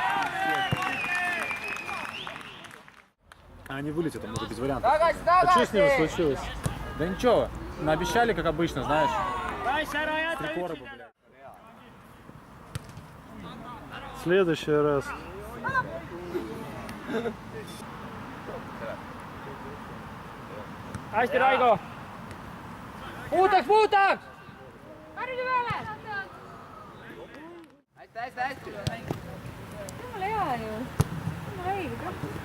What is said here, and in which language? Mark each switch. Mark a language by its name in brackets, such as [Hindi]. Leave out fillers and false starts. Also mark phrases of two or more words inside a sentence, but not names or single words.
[Russian] А они вылетят, там уже без вариантов. А что с ним случилось? Да ничего, наобещали, как обычно, знаешь. Три короба, блядь. В следующий раз. [Estonian] Hästi, Raigo! Puutaks! Harjuge peale! Hästi! Jumala hea ju. Jumala õige trahv.